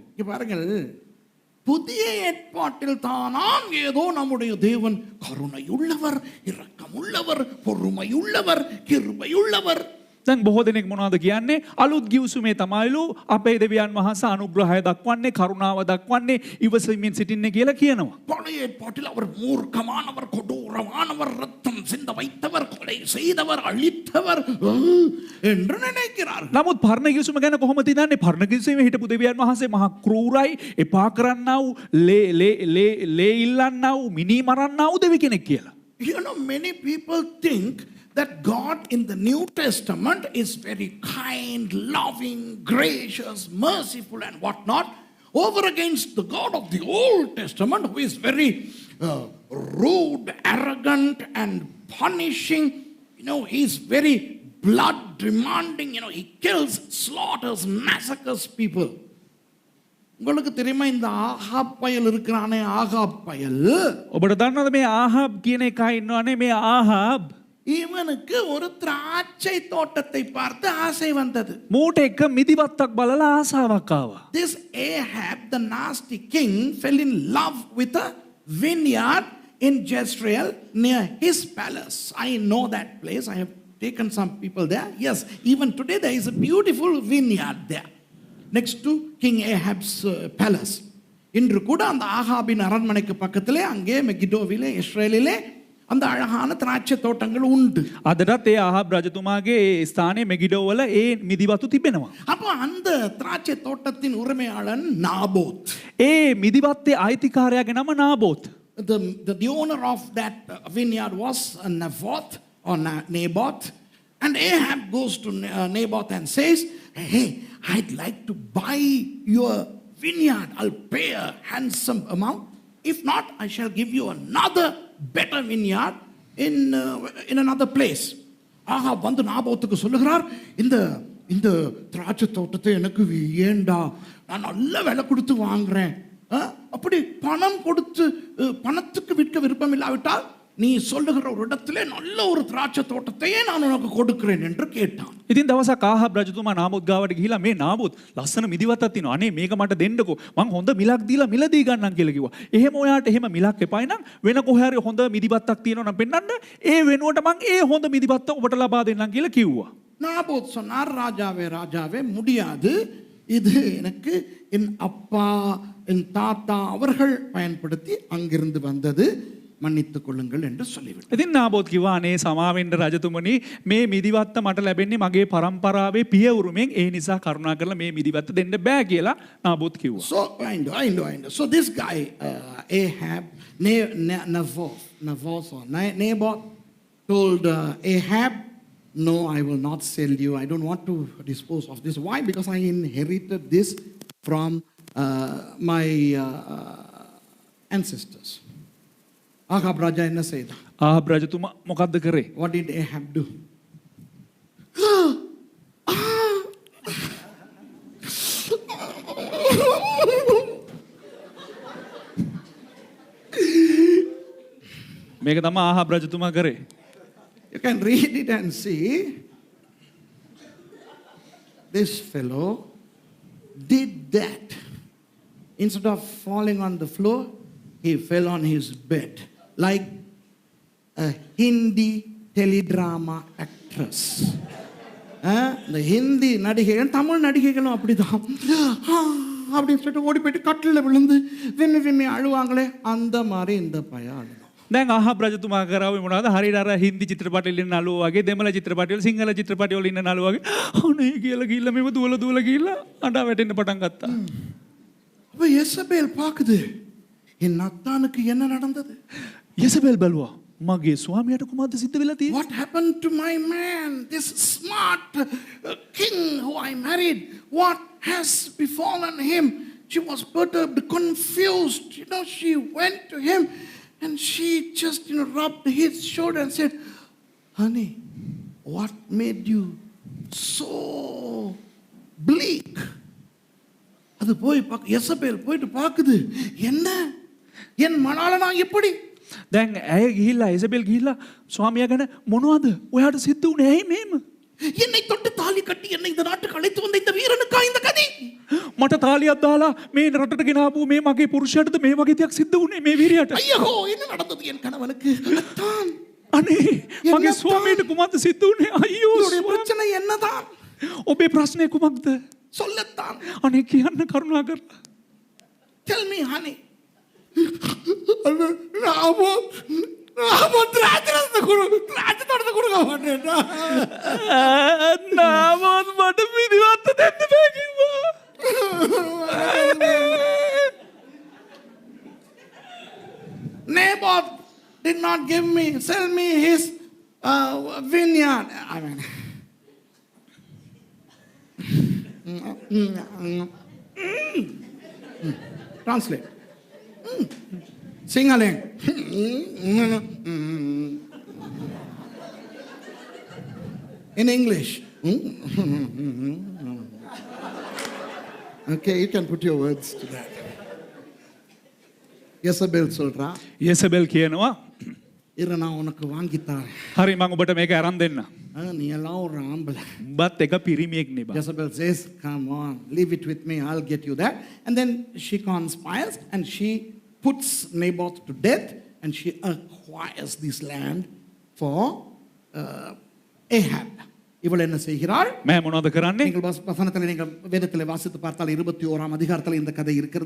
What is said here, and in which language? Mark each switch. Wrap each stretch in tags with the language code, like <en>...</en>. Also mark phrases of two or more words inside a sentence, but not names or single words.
<ta>இங்க பாருங்கள், புதிய ஏற்பாட்டில் தானாம் ஏதோ நம்முடைய தேவன் கருணையுள்ளவர், இரக்கமுள்ளவர், பொறுமையுள்ளவர், கிருபையுள்ளவர்.</ta> <si>දැන් බොහෝ දෙනෙක් මොනවද කියන්නේ? අලුත් ගිවිසුමේ තමයිලු අපේ දෙවියන් වහන්සේ අනුග්‍රහය දක්වන්නේ, කරුණාව දක්වන්නේ, ඉවසීමෙන් සිටින්නේ කියලා කියනවා.</si> <ta>பழைய ஏற்பாட்டில் அவர் மூர்க்கமானவர், கொடூரமானவர், ரத்தம் சிந்த வைத்தவர், கொலை செய்தவர், அழித்தவர் என்று நினைக்கிறார்கள்.</ta> <si>නමුත් පරණ ගිවිසුම ගැන කොහොමද හිතන්නේ? පරණ ගිවිසුමේ හිටපු දෙවියන් වහන්සේ මහා ක්‍රූරයි, එපා කරන්නා වූ, ලේ ඉල්ලන්නා වූ, මිනී මරන්නා වූ දෙවි කෙනෙක් කියලා.</si> <en>You know, many people think that God in the New Testament is very kind, loving, gracious, merciful and whatnot, over against the God of the Old Testament who is very rude, arrogant and punishing. You know, he's very blood demanding. You know, he kills, slaughters, massacres people.</en> <ta>உங்களுக்கு தெரியுமா இந்த ஆகாப் பயல் இருக்கிறானே, ஆகாப் பயல்,</ta> <si>ඔබට දන්නවද මේ ආහාබ් කියන එකා ඉන්නවනේ මේ ආහාබ්?</si> <ta>இவனுக்கு ஒரு திராட்சை தோட்டத்தை பார்த்து ஆசை வந்தது.</ta> <si>මූට එක මිදිවත්තක් බලලා ආසාවක් ආවා.</si> <en>This Ahab, the nasty king, fell in love with a vineyard in Jezreel near his palace. I know that place. I have taken some people there. Yes, even today there is a beautiful vineyard there next to King Ahab's palace.</en> <ta>இன்று கூட அந்த ஆகாபின் அரண்மனைக்கு பக்கத்திலே அங்கே மெகிடோவிலே இஸ்ரேலிலே அந்த அழகான திராட்சை தோட்டங்கள் உண்டு.</ta> <si>අදටත් ඒ ආහාබ් රජතුමාගේ ස්ථානයේ මෙගිඩෝ වල ඒ මිදිවතු තිබෙනවා.</si> <ta>அப்ப அந்த திராட்சை தோட்டத்தின் உரிமையாளன் நாபோத்.</ta> <si>ඒ මිදිවත්තේ අයිතිකාරයාගේ නම නාබෝත්.</si> <en>The owner of that vineyard was Naboth or Naboth. And Ahab goes to Naboth and says, hey, I'd like to buy your vineyard. I'll pay a handsome amount If not, I shall give you another better vineyard in another place.</en> <ta>ஆகா வந்து நாபோத்துக்கு சொல்லுகிறார், இந்த இந்த திராட்சை தோட்டத்தை எனக்கு ஏண்டா, நான் நல்ல விலை கொடுத்து வாங்குறேன். அப்படி பணம் கொடுத்து பணத்துக்கு விற்க விருப்பம் இல்லாவிட்டால் நீ சொல்லுகிற ஒரு இடத்திலே நல்ல ஒரு திராட்சை தோட்டத்தையே நான் உனக்கு கொடுக்கிறேன் என்று கேட்டான்.</ta> <si>ඉතින් දවසක් ආහබ් රජතුමා නාබෝත් ගාවට ගිහිලා මේ නාබෝත් ලස්සන මිදිවතක් තියෙනවා. අනේ මේක මට දෙන්නකෝ. මං හොඳ මිලක් දීලා මිල දී ගන්නම් කියලා කිව්වා. එහෙම ඔයාට එහෙම මිලක් එපායි නම් වෙන කොහේ හරි හොඳ මිදිවතක් තියෙනවා නම් පෙන්නන්න. ඒ වෙනුවට මං ඒ හොඳ මිදිවත ඔබට ලබා දෙන්නම් කියලා කිව්වා.</si> <ta>நாபோத் சொன்னார், ராஜாவே ராஜாவே முடியாது, இது எனக்கு என் அப்பா என் தாத்தா அவர்கள் பயன்படுத்தி அங்கிருந்து வந்தது, மன்னித்துக் கொள்ளுங்கள் என்று சொல்லிவிட்டார்.</ta> <si>ඉතින් නාබෝත් කිව්වා අනේ සමාවෙන්න රජතුමනි, මේ මිදිවත්ත මට ලැබෙන්නේ මගේ පරම්පරාවේ පියවරුමෙන්, ඒ නිසා කරුණා කරලා මේ මිදිවත්ත දෙන්න බෑ කියලා නාබෝත් කිව්වා.</si> <en>So I know. So this guy Ahab, Naboth told Ahab, no, I will not sell you. I don't want to dispose of this. Why? Because I inherited this from my ancestors.</en> <ta>ஆகாப் ராஜா என்ன செய்தான்?</ta> <si>ආහබ් රජතුමා මොකද්ද කරේ?</si> <en>What did Ahab do?</en> <si>මේක තමයි ආහබ් රජතුමා කරේ.</si> <en>You can read it and see. This fellow did that. Instead of falling on the floor, he fell on his bed like a Hindi teledrama actress. The Hindi</en> <ta>நடிகைகள், தமிழ் நடிகைகளும் அப்படிதான். அப்படின்னு சொல்லிட்டு ஓடி போயிட்டு கட்டில விழுந்து விம்மி விம்மி அழுவாங்களே, அந்த மாதிரி இந்த பையன் அழுதான்.</ta> <si>දැන් ආහබ් රජතුමා කරාවේ මොනවද? හරියට අර හින්දි චිත්‍රපටවල ඉන්න නළුවෝ වගේ, දෙමළ චිත්‍රපටවල, සිංහල චිත්‍රපටවල ඉන්න නළුවෝ වගේ අනේ කියලා ගිහිල්ලා මේව දුවලා ගිහිල්ලා අඬා වැටෙන්න පටන් ගත්තා.</si> <ta>அப்ப யெசபேல் பாக்குது, என் நத்தானுக்கு என்ன நடந்தது?</ta> <si>යෙසබෙල් බැලුවා මගේ ස්වාමියාට කුමක්ද සිද්ධ වෙලා තියෙන්නේ?</si> <en>What happened to my man, this smart king who I married? What has befallen him? She was perturbed, confused. She went to him and she just rubbed his shoulder and said, honey, what made you so bleak?</en> <ta>அது போய் யெசபேல் போயிட்டு பாக்குது, என்ன என் மணாளனா எப்படி?</ta> <si>දැන් ඇය ගිහිල්ලා ඉසබෙල් ගිහිල්ලා ස්වාමියා ගැන මොනවද ඔයාට සිද්ධ වුනේ? ඇයි මේම?</si> <ta>என்னை தொட்டு தாலி கட்டி என்னை இந்த நாட்டுக்கு அழைத்து வந்த இந்த வீரனுக்கா இந்த கதி?</ta> <si>මට තාලියක් දාලා මේ රටට ගෙනාපු මේ මගේ පුරුෂයාටද මේ වගේ දෙයක් සිද්ධ වුනේ මේ වීරයාට?</si> <ta>ஐயோ, என்ன நடந்தது என் கணவனுக்கு? அத்தான்,</ta> <si>අනේ මගේ ස්වාමියාට කුමක්ද සිද්ධ වුනේ? අයියෝ,</si> <ta>உன்னுடைய பிரச்சனை என்னதான்?</ta> <si>ඔබේ ප්‍රශ්නේ කුමක්ද?</si> <ta>சொல்லத்தான்.</ta> <si>අනේ කියන්න කරුණා කරලා.</si> <en>Tell me, honey.</en> <ta>நாம திராட்சை கொடுக்க மாட்டேன்டா.</ta> <si>නාමත් මට මිදිවත්ත දෙන්න බෑ කිව්වා.</si> <en>Naboth did not sell me his vineyard. I mean, translate. Singaling. In English. Okay, you can put your words to that.</en> <ta>Jezebel சொல்றா,</ta> <si>යෙසබෙල් කියනවා</si> <ta>இரு நான் உனக்கு வாங்கித்தாரேன்.</ta> <si>හරි මම ඔබට මේක අරන් දෙන්න.</si> <ta>நீ எல்லாம் ஒரு ஆம்பளை.</ta> <si>උඹත් එක පිරිමියෙක් නේ බා.</si> <en>Jezebel says, come on, leave it with me, I'll get you that. And then she conspires and she puts Naboth to death and she acquires this land for Ahab.</en> <ta>இவள் என்ன செய்கிறாள்?</ta> <si>මම මොනවද කරන්නේ?</si> <ta>நீங்கள் வசனத்தில் நீங்கள் வேதத்தில் வாசித்து பார்த்தால் 21ஆம் அதிகாரத்தில் இந்த கதை இருக்கிறது.</ta>